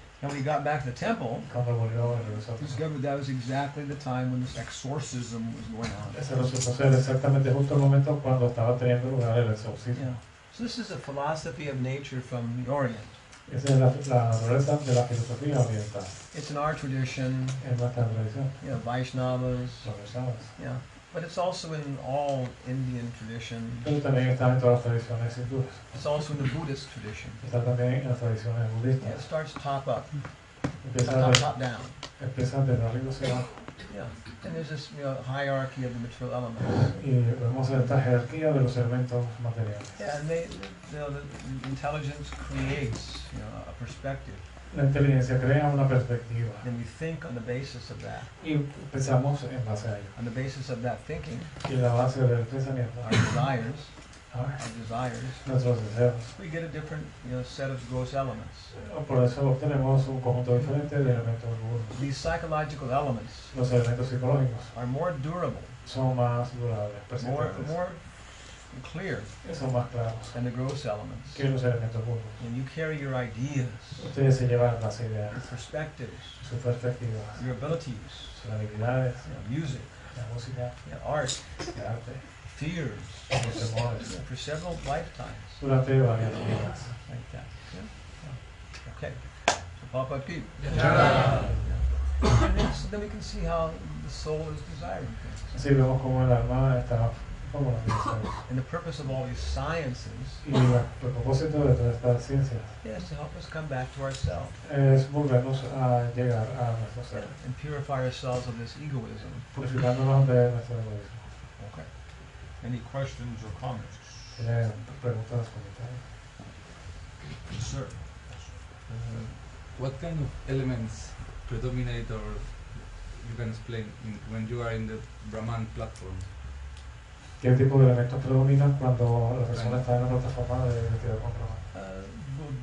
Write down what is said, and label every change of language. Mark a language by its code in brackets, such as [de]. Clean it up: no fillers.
[en] And when he got back to the temple, [es] Cuando volvió, regresó. [en] he discovered that was exactly the time when this exorcism was going on. [es] Ese resultó ser exactamente justo el momento cuando estaba teniendo lugar el exorcismo. [en] Yeah. So this is a philosophy of nature from the Orient. [es] Esa es la naturaleza de la filosofía oriental. [en] It's in our tradition, [es] En nuestra tradición, [en] Vaishnavas, [es] lo que sabes. [en] yeah. But it's also in all Indian tradition. [es] Pero también está en todas las tradiciones hindúes. [en] It's also in the Buddhist tradition. [es] Está también en las tradiciones [en] Yeah, it [es] budistas. [en] starts top up, [es] Empieza [en] top down. [es] de arriba hacia abajo. [en] Yeah. And there's this hierarchy of the material elements. [es] Y vemos esta jerarquía de los elementos materiales. [en] Yeah, and the intelligence creates a perspective. [es] La inteligencia crea una perspectiva [en] Then we think on the basis of that. [es] y pensamos en base a ello. [en] On the basis of that thinking, [es] Y en la base del pensamiento, [en] our desires, [es] nuestros deseos. [en] we get a different set of gross elements. [es] Por eso obtenemos un conjunto diferente de elementos burdos. [en] These psychological elements [es] Los elementos psicológicos [en] are more durable, [es] son más durables, [en] more [es] persistentes, [en] clear [es] son más claros [en] than the gross elements. [es] que los elementos burdos. [en] And you carry your ideas, [es] Ustedes se llevan las ideas, [en] your perspectives, [es] sus perspectivas, [en] your abilities, [es] sus habilidades, [en] music, [es] la música, [en] art, [es] el arte, [en] fears, [es] los temores, [en] for several lifetimes, [es] durante varias vidas. [en] like that. Yeah? Okay. So Papa Pete. And then we can see how the soul is desiring things. [es] Así vemos como el alma está como los deseos. [en] And the purpose of all these sciences [es] Y el propósito de todas estas ciencias [en] is to help us come back to ourselves [es] es volvernos a llegar a nuestro ser, [en] and purify ourselves of this egoism. [es] purificándonos de nuestro egoísmo. [en] Okay. Any questions or comments? [es] ¿Tienen preguntas, comentarios? [en] Sir. What kind of elements predominate, or you can explain when you are in the Brahman platform? [es] ¿Qué tipo de elementos predominan cuando la persona está en la plataforma de identidad con Brahman?